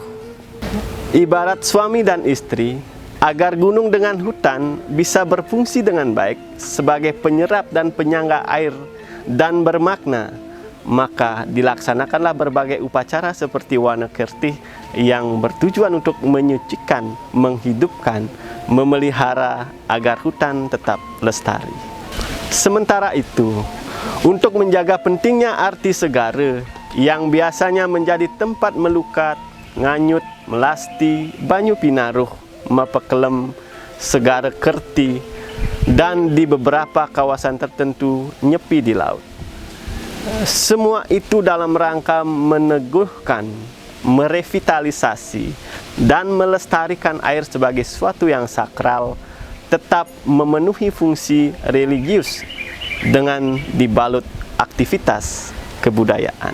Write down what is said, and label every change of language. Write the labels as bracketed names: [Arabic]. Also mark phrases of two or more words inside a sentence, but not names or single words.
[Indonesian] Ibarat suami dan istri, agar gunung dengan hutan bisa berfungsi dengan baik sebagai penyerap dan penyangga air dan bermakna, maka dilaksanakanlah berbagai upacara seperti Wana Kirti yang bertujuan untuk menyucikan, menghidupkan, memelihara agar hutan tetap lestari. Sementara itu, untuk menjaga pentingnya arti segara yang biasanya menjadi tempat melukat, nganyut, melasti, banyu pinaruh, mapekelem, segara kerti, dan di beberapa kawasan tertentu nyepi di laut. Semua itu dalam rangka meneguhkan, merevitalisasi, dan melestarikan air sebagai sesuatu yang sakral, tetap memenuhi fungsi religius dengan dibalut aktivitas kebudayaan.